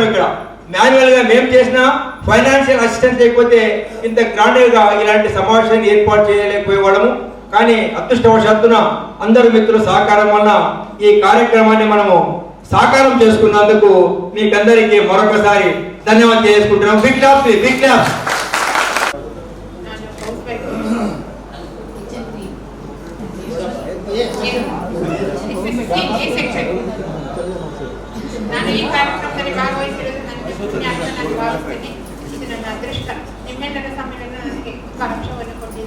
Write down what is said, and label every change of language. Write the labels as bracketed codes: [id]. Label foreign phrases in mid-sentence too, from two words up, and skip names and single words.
[te] ఇక్కడ మాన్యువల్ గా మేము చేసిన [en] financial assistance [te] లేకపోతే ఇంత గ్రాండ్ గా ఇలాంటి సమావేశాన్ని ఏర్పాటు చేయలేకపోయేవాళ్ళము. కానీ అదృష్టవశాత్తున అందరు మిత్రుల సహకారం వలన ఈ కార్యక్రమాన్ని మనము సాకారం చేసుకున్నందుకు మీకందరికీ మరొకసారి ధన్యవాదాలు చేసుకుంటున్నాం. [en] Big claps, big claps. [kn] ನಾನು ಈ ಕಾರ್ಯಕ್ರಮದಲ್ಲಿ ಭಾಗವಹಿಸಿರುವುದು ನನಗೆ ಪುಣ್ಯ ಅಂತ ನಾನು ಭಾವಿಸ್ತೇನೆ. ಇದು ನನ್ನ ಅದೃಷ್ಟ. ನಿಮ್ಮೆಲ್ಲರ ಸಮ್ಮೇಳನ ನನಗೆ ಕಲಾಂಶವನ್ನು ಕೊಟ್ಟಿದೆ.